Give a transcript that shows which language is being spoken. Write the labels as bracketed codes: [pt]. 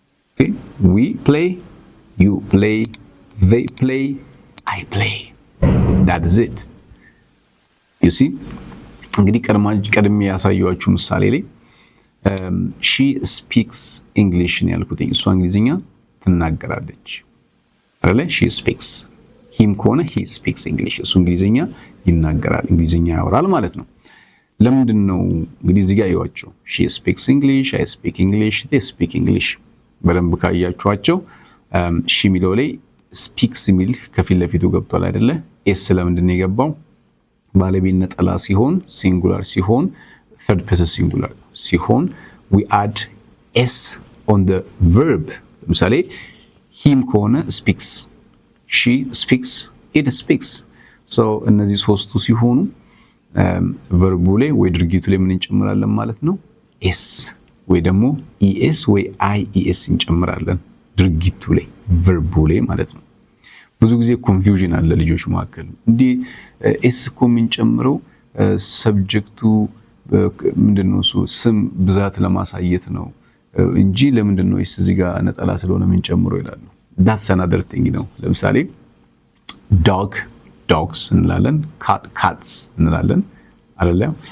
[en] okay we play, you play, they play, I play. that is it. you see [am] እንግዲህ ቀድሜ ያሳየኋችሁ ምሳሌ ላይ [en] she speaks English [am] ነው ያልኩት። እሷ እንግሊዝኛ ትናገራለች አይደለ? [en] she speaks. him ከሆነ he speaks English. [am] እሱ እንግሊዝኛ ይናገራል እንግሊዝኛ ያወራል ማለት ነው። ለምንድን ነው እንግዲህ እዚህ ጋር ያዩዋቸው [en] she speaks English, I speak English, [am] they speak English በደንብ ካያችኋቸው she የሚለው ላይ speaks የሚል ከፊት ለፊቱ ገብቷል አይደለ? s ለምንድን ነው የገባው? ባለቤት ነጠላ ሲሆን ሲንጉላር ሲሆን [en] third person singular ሲሆን we add s on the verb. ለምሳሌ him ከሆነ speaks, she speaks, it speaks. [am] so እነዚህ ሶስቱ ሲሆኑ verb ላይ ወይ ድርጊቱ ላይ ምን እንጨምራለን ማለት ነው? s ወይ ደግሞ es ወይ ies እንጨምራለን ድርጊቱ ላይ verb ላይ ማለት ነው። ብዙ ጊዜ ኮንፊውዥን አለ ልጆች መካከል። እንዴ s እኮ የምንጨምረው ሰብጀክቱ ምንድነው እሱ ስም ብዛት ለማሳየት ነው እንጂ ለምንድነው s እዚህ ጋር ነጠላ ስለሆነ የምንጨምረው ይላሉ። [en] that's another thing [am] ነው። ለምሳሌ [en] dog dogs [am] እንላለን፣ [en] cat cats [am] እንላለን አይደለ?